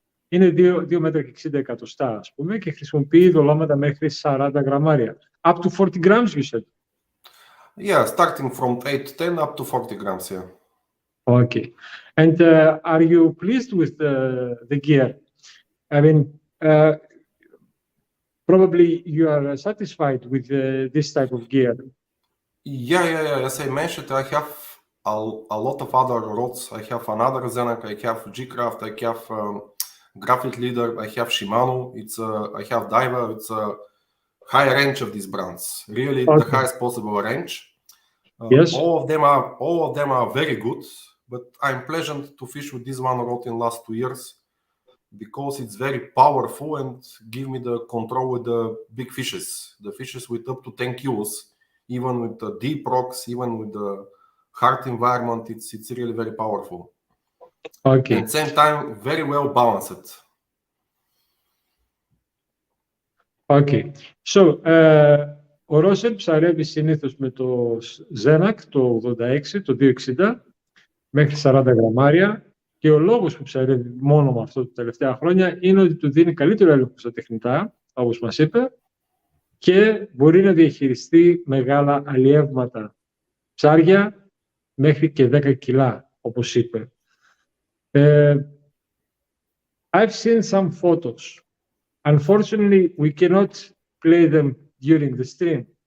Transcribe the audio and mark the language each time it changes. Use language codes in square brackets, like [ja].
[el] Είναι 2 μέτρα και 60 εκατοστά, ας πούμε, και χρησιμοποιεί δολώματα μέχρι 40 γραμμάρια. [en] Up to 40 grams, you said? Yeah, starting from 8 to 10 up to 40 grams, yeah. Okay. And are you pleased with the gear? I mean, probably you are satisfied with this type of gear. Yeah. As I mentioned, I have a lot of other rods. I have another Ziakkas, I have G-Craft, I have Graphite Leader, I have Shimano, I have Diver. It's a high range of these brands, really the highest possible range. Yes. All of them are very good, but I'm pleasant to fish with this one rod in last 2 years because it's very powerful and give me the control with the big fishes, the fishes with up to 10 kilos, even with the deep rocks, even with the hard environment. It's really very powerful. Okay. At the same time, very well balanced. Okay. [el] So, ο Ρόσεν ψαρεύει συνήθως με το Ziakkas, το 86, το 260, μέχρι 40 γραμμάρια, και ο λόγος που ψαρεύει μόνο με αυτό τα τελευταία χρόνια είναι ότι του δίνει καλύτερο έλεγχο στα τεχνητά, όπως μας είπε, και μπορεί να διαχειριστεί μεγάλα αλλιεύματα ψάρια μέχρι και 10 κιλά, όπως είπε. [en] I've seen some photos. Unfortunately, we cannot play them during the stream.